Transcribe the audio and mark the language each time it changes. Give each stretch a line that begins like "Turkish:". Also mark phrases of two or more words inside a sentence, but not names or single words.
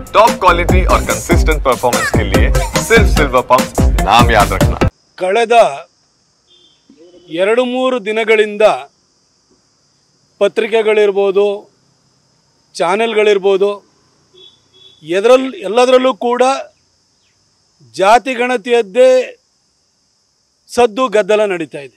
English: top quality
Hindi: और
English: consistent performance
Hindi: के लिए सिर्फ सिल्वर पंप नाम याद रखना।
Kannada: ಕಳೆದ 2-3 ದಿನಗಳಿಂದ ಪತ್ರಿಕೆಗಳಿರ್ಬೋದು, ಚಾನೆಲ್ಗಳಿರ್ಬೋದು, ಎಲ್ಲದರಲ್ಲೂ ಕೂಡ ಜಾತಿ ಗಣತಿಯದ್ದೇ ಸದ್ದು ಗದ್ದಲ ನಡೀತಾ ಇದೆ.